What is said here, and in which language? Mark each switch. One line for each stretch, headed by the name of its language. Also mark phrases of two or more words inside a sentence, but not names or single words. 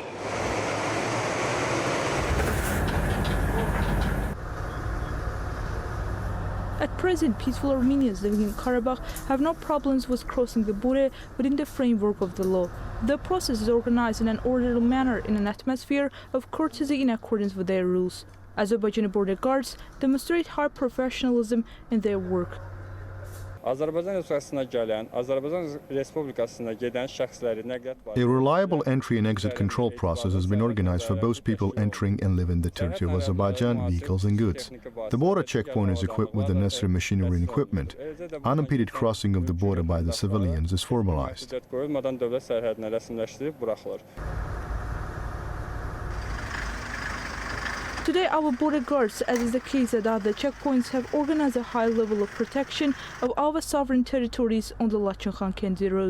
English: At present, peaceful Armenians living in Karabakh have no problems with crossing the border within the framework of the law. The process is organized in an orderly manner in an atmosphere of courtesy in accordance with their rules. Azerbaijani border guards demonstrate high professionalism in their work.
Azerbaijani: Azərbaycan Respublikasına gələn, Azərbaycan Respublikasına gedən şəxsləri nəqliyyat
English: A reliable entry and exit control process has been organized for both people entering and leaving the territory of Azerbaijan, vehicles and goods. The border checkpoint is equipped with the necessary machinery and equipment. Unimpeded crossing of the border by the civilians is formalized. Today, our border guards, as is the case at other checkpoints, have organized a high level of protection of our sovereign territories on the Laçın-Xankəndi road.